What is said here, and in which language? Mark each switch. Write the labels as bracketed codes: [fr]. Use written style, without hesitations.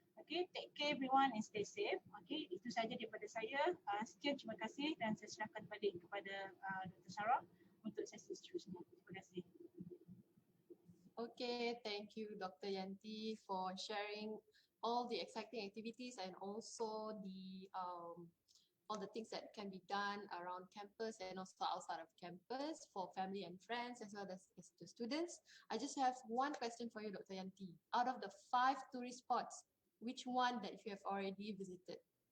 [en] Okay, take care everyone and stay safe. [ms] Okay, itu saja daripada saya. Sekian, terima kasih dan saya serahkan balik kepada Dr. Sarah untuk sesi seterusnya. Terima kasih. [en] Okay, thank you Dr. Yanti for sharing all the exciting activities and also the all the things that can be done around campus and also outside of campus for family and friends as well as the students. I just have one question for you, Dr. Yanti. Out of the 5 tourist spots, which one that you have already visited?